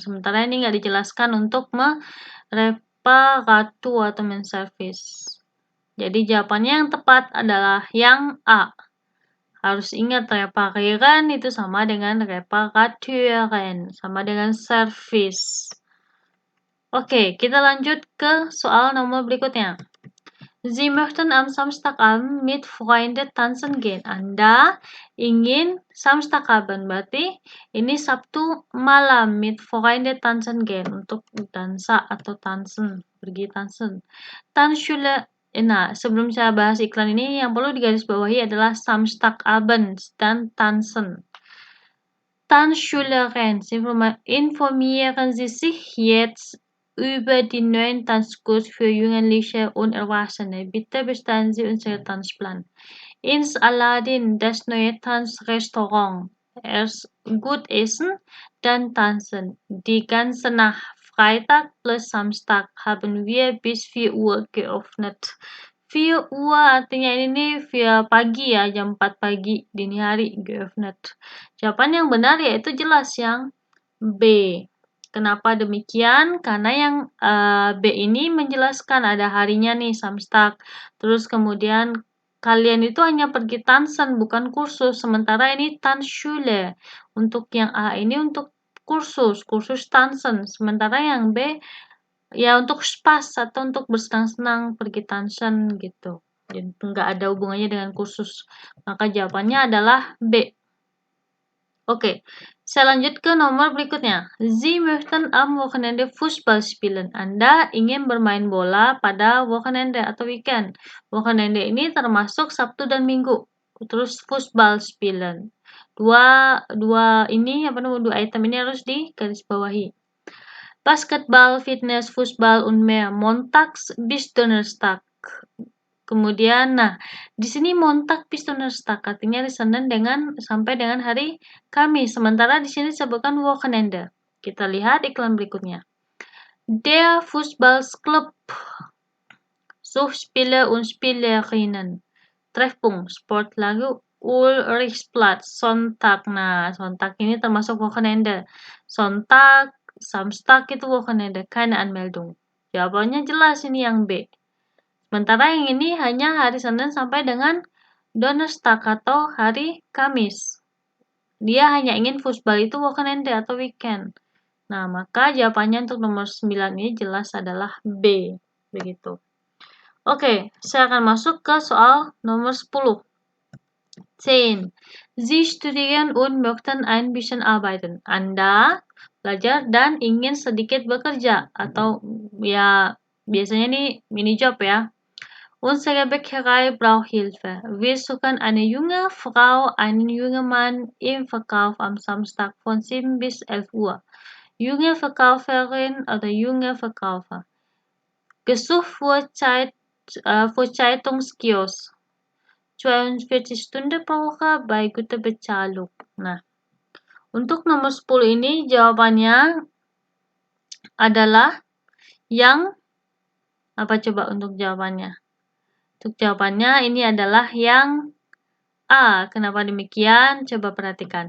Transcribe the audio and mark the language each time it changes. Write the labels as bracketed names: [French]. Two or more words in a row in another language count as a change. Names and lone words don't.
[Indonesian] Sementara ini nggak dijelaskan untuk mereparatu atau menservis. Jadi jawabannya yang tepat adalah yang A. Harus ingat reparieren itu sama dengan reparaturen, sama dengan servis. Oke, kita lanjut ke soal nomor berikutnya. [German] Sie möchten am Samstagabend mit Freunden tanzen gehen. [Indonesian] Anda ingin Samstagabend, berarti ini Sabtu malam [German] mit Freunden tanzen gehen, [Indonesian] untuk dansa atau tanzen pergi tansen. Tanzschule. Nah, sebelum saya bahas iklan ini, yang perlu digarisbawahi adalah Samstagabend dan tansen. [German] Tanzschülerin, informieren Sie sich jetzt über die neuen Tanzkurs für Jugendliche und Erwachsene. Bitte bestellen Sie unseren Tanzplan. Ins Aladdin, das neue Tanzrestaurant. Erst gut essen, dann tanzen. Die ganze Nacht, Freitag plus Samstag, haben wir bis 4 Uhr geöffnet. [Indonesian] 4 Uhr artinya ini nih via pagi ya, jam 4 pagi, dini hari geöffnet. Jawaban yang benar yaitu jelas yang B. Kenapa demikian? Karena yang B ini menjelaskan ada harinya nih, Samstag. Terus kemudian kalian itu hanya pergi tansen, bukan kursus. Sementara ini Tanzschule. Untuk yang A ini untuk kursus tansen. Sementara yang B ya untuk spas atau untuk bersenang-senang pergi tansen gitu. Jadi nggak ada hubungannya dengan kursus. Maka jawabannya adalah B. Oke, saya lanjut ke nomor berikutnya. [German] Sie möchten am Wochenende Fußball spielen. [Indonesian] Anda ingin bermain bola pada Wochenende atau weekend. Wochenende ini termasuk Sabtu dan Minggu. [German] Terus Fußball spielen. [Indonesian] Dua item ini harus digarisbawahi. [German] Basketball, Fitness, Fußball, und mehr. Montags bis Donnerstag. [Indonesian] Kemudian, nah, di sini [German] Montag bis Donnerstag [Indonesian] artinya hari Senin sampai dengan hari Kamis. Sementara di sini disebutkan Wochenende. Kita lihat iklan berikutnya. [German] Der Fußballclub sucht Spieler und Spielerinnen. Treffpunkt Sportlager Ulrichsplatz. [Indonesian] Sonntag. Nah, Sonntag ini termasuk Wochenende. Sonntag, Samstag itu Wochenende. [German] Keine Anmeldung. [Indonesian] Jawabannya jelas ini yang B. Sementara yang ini hanya hari Senin sampai dengan Donnerstag atau hari Kamis. Dia hanya ingin futsal itu Wochenende atau weekend. Nah, maka jawabannya untuk nomor 9 ini jelas adalah B. Begitu. Oke, saya akan masuk ke soal nomor 10. 10. [German] Sie studieren und möchten ein bisschen arbeiten. [Indonesian] Anda belajar dan ingin sedikit bekerja. Atau ya biasanya nih [English] mini job [Indonesian] ya. [German] Unsere Bäckerei braucht Hilfe. Wir suchen eine junge Frau, einen jungen Mann im Verkauf am Samstag von 7 bis 11 Uhr. Junge Verkäuferin oder junge Verkäufer. Gesucht für Zeitungskiosk. 42 Stunden pro Woche bei guter Bezahlung. [Indonesian] Nah, untuk nomor 10 ini jawabannya adalah yang apa coba untuk jawabannya? Untuk jawabannya ini adalah yang A. Kenapa demikian? Coba perhatikan.